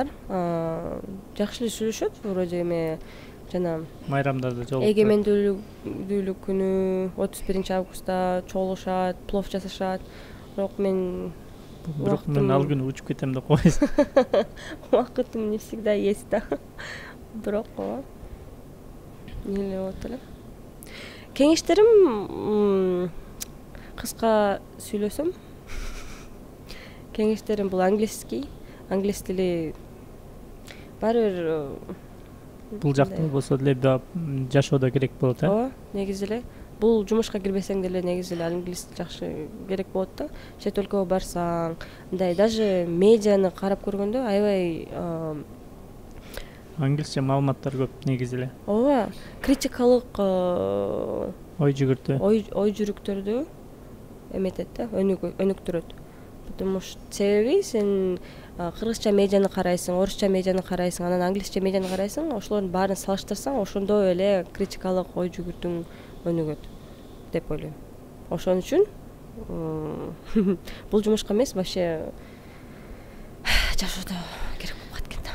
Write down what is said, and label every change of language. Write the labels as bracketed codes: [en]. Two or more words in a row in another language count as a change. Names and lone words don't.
[ky] Жакшы эле сүйлөшөт, вроде эме жана майрамдарда жолугуп. Эгемендүүлүк күнү 31 августта чогулушат, плов жасашат. Бирок мен ал күнү учуп кетем деп койсуң. Убактым [ru] не всегда есть [ky] да. Бирок эле болот эле. Кеңештерим кыска сүйлөсөм. Кеңештерим бул англис тили баары бир бул жакта болсо деле жашоодо керек болот, Ооба, негизи эле. Бул жумушка кирбесең деле негизи эле англис жакшы керек болот да. Чет өлкөгө барсаң, мындай даже медианы карап көргөндө аябай англисче маалыматтар көп негизи эле. Ооба, критикалык ой жүрүктөрдү эметет да, өнүктүрөт. [ru] Потому что [ky] себеби сен кыргызча медианы карайсың, орусча медианы карайсың, анан англисче медианы карайсың, ошолордун баарын салыштырсаң, ошондо эле критикалык ой жүгүртүң өнүгөт деп ойлойм. Ошон үчүн бул жумушка эмес, вообще жашоодо керек болуп калат экен да.